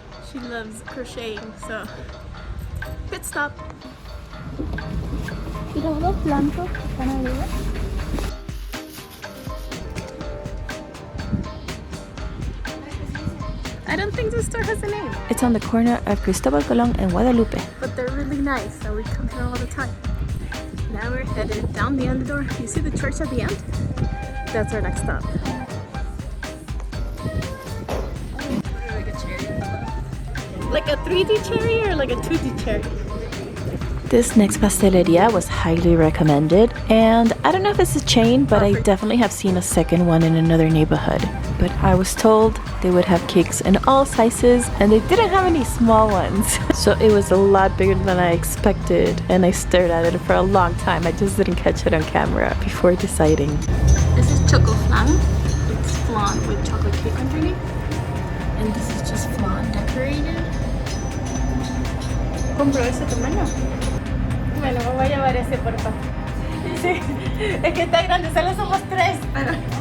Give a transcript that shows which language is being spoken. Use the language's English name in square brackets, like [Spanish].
[English] She loves crocheting, so pit stop. [Spanish] Mira los blancos están arriba. [English] I don't think this store has a name. It's on the corner of Cristobal Colón and Guadalupe. But they're really nice, so we come here all the time. Now we're headed down the end door. You see the church at the end? That's our next stop. Like a 3D cherry or like a 2D cherry? This next pasteleria was highly recommended, and I don't know if it's a chain, but I definitely have seen a second one in another neighborhood. But I was told they would have cakes in all sizes, and they didn't have any small ones. So it was a lot bigger than I expected, and I stared at it for a long time. I just didn't catch it on camera before deciding. This is choco flan. It's flan with chocolate cake underneath. And this is just flan decorated. [Spanish] ¿Compro ese tamaño? Bueno, me voy a llevar ese, por favor. Sí, es que está grande, solo somos 3, pero...